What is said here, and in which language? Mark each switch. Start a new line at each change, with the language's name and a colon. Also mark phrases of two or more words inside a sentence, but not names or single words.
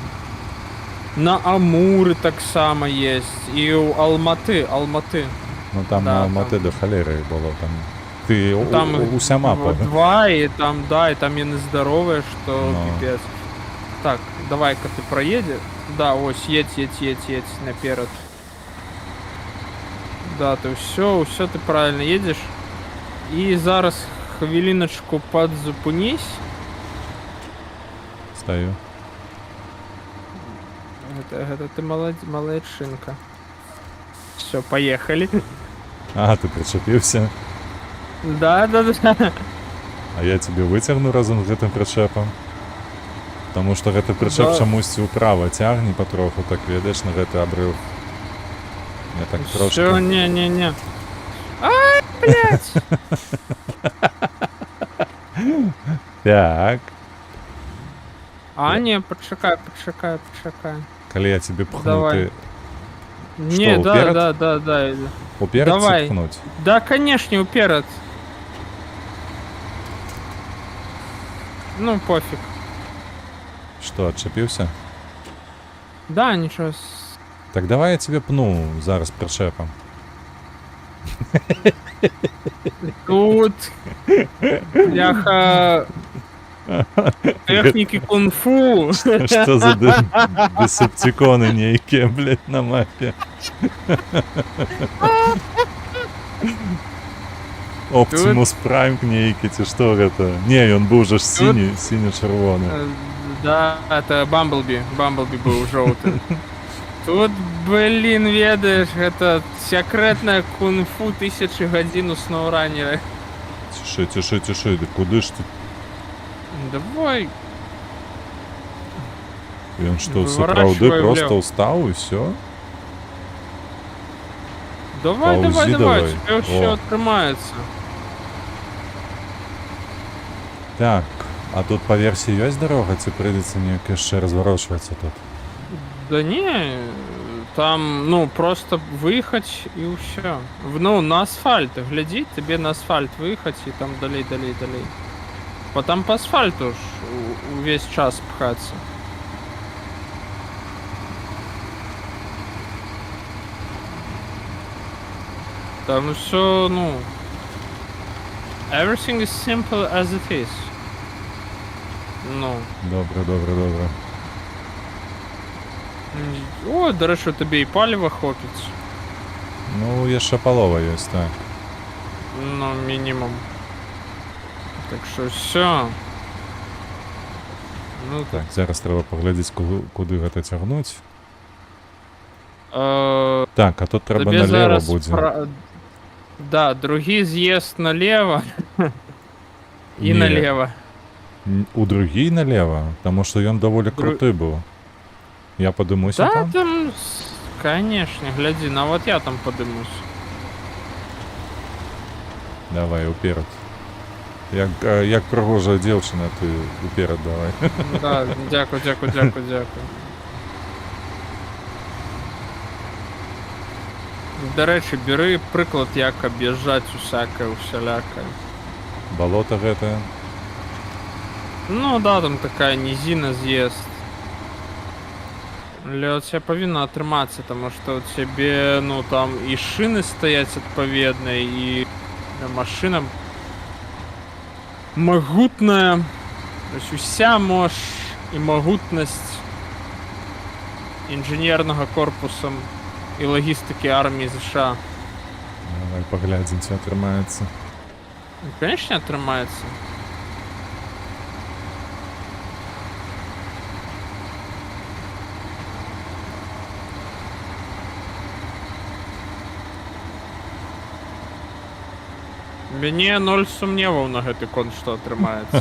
Belarusian: На Амуры таксама есть. І ў Алматы. Ну там Да, на Алматы там. до халеры было там. Ты Там уся мапа. Два, і там, да, і там яны здаровыя, што Ну. піпец.
Russian: Так, давай-ка ты проедешь.
Ukrainian: Да, ось, едь наперед.
Russian: Да, ты все ты правильно едешь.
Ukrainian: І зараз хвилиночку подзупнись.
Russian: Стою. Это ты молодчинка. Все, поехали.
Ukrainian: А, ти причепився. Да. А я тебе витягну разом з
Belarusian: гэтым прычэпам. Таму што гэты прычэп Да. чамусьці ўправа цягне патроху, так ведаеш на гэты абрыв. Я так
Russian: Все,
Ukrainian: трошки.
Russian: не. Ай, блядь! Так.
Ukrainian: А, не, почекай.
Belarusian: Калі я тебе пхну, Давай. ты
Russian: Не, Что, да.
Ukrainian: уперед
Russian: Давай. пхнуть? Да, конечно, уперед. Ну, пофиг. Что, отчепился? Да, ничего.
Ukrainian: Так давай я тебе пну зараз причепом.
Russian: Тут, бляха, техники кунг-фу. Что за десептиконы нейкие, блядь, на мапе?
Belarusian: Оптимус Прайм нейкі, ці што гэта? Не, ён быў жа ж сіні-чырвоны.
Russian: Да, это Бамблби. Бамблби был желтый.
Belarusian: Тут, блин, ведаешь,
Russian: это секретная кунг-фу
Belarusian: 1000 гадзін у сноуранера. Цішай, да куды ж ты? Давай. Ён што,
Russian: Выворачивай
Belarusian: сапраўды
Russian: влево.
Belarusian: проста ўстаў і ўсё? Давай, Паузи давай, давай.
Russian: тебе все О.
Belarusian: отрымается. Так, а тут па версіі ёсць дарога, ці прыйдзецца неяк яшчэ разварочвацца тут?
Russian: Да не, там, ну, просто выехать и все. Ну, на асфальт, гляди, тебе на асфальт выехать и там далей. Потом по асфальту ж весь час пхаться. Там все, ну...
English: Everything is simple as it is.
Russian: Ну.
Ukrainian: Добре. О, до речі, тобі і палива хопить.
Belarusian: Ну, яшчэ палова ёсць, так.
Ukrainian: Ну, мінімум. Так що все. Ну
Belarusian: Так, зараз трэба паглядзець, куди гэта цягнуць. Так, а тут трэба
Ukrainian: Тобі
Russian: налево
Belarusian: зараз будзе. Да, другі з'їзд налево і Не. налево. У другі налево, таму што ён даволі круты быў. Я падымуся Да, там?
Russian: там, конечно, гляди, ну вот я там подымусь.
Belarusian: Давай, уперед. Як пригожая дзяўчына, ты уперед давай.
Ukrainian: Да, дякую. До речі, бери приклад, як об'їжджати усяляке.
Belarusian: Балота гэтае.
Russian: Ну да, там такая низина з'їзд.
Ukrainian: Але у тебя повинно отрыматься,
Russian: потому что у тебе, ну там и шины стоять отповедные, и машина могутная. То есть уся мощь и могутность инженерного корпуса и логистики армии США.
Belarusian: Давай паглядзім, ці атрымаецца.
Russian: Ну, конечно, отрымается.
Belarusian: Мне 0 сумневаў на гэты конт, што атрымаецца.